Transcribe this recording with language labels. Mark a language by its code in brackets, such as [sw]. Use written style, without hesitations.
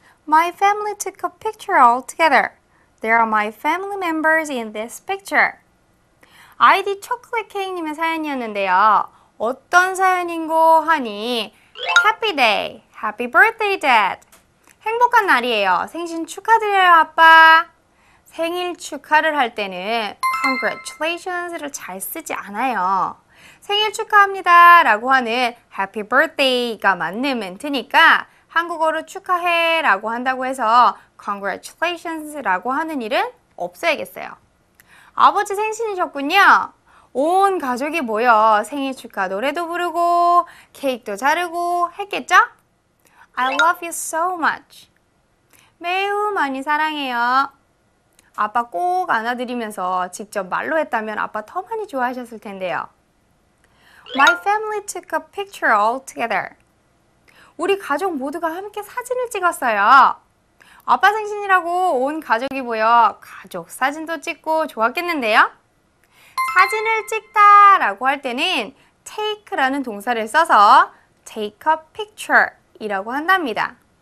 [en] My family took a picture all together. There are my family members in this picture. [ko] 아이디 초콜릿 케이크님의 사연이었는데요. 어떤 사연인고 하니 Happy day! Happy birthday, Dad! 행복한 날이에요. 생신 축하드려요, 아빠. 생일 축하를 할 때는 Congratulations를 잘 쓰지 않아요. 생일 축하합니다 라고 하는 Happy birthday가 맞는 멘트니까 한국어로 축하해 라고 한다고 해서 Congratulations 라고 하는 일은 없어야겠어요. 아버지 생신이셨군요. 온 가족이 모여 생일 축하 노래도 부르고 케이크도 자르고 했겠죠? [en] I love you so much. 매우 많이 사랑해요. [ko] 아빠 꼭 안아드리면서 직접 말로 했다면 아빠 더 많이 좋아하셨을 텐데요. [en] My family took a picture all together. [ko] 우리 가족 모두가 함께 사진을 찍었어요. 아빠 생신이라고 온 가족이 모여 가족 사진도 찍고 좋았겠는데요? 사진을 찍다 라고 할 때는 take라는 동사를 써서 take a picture 이라고 한답니다.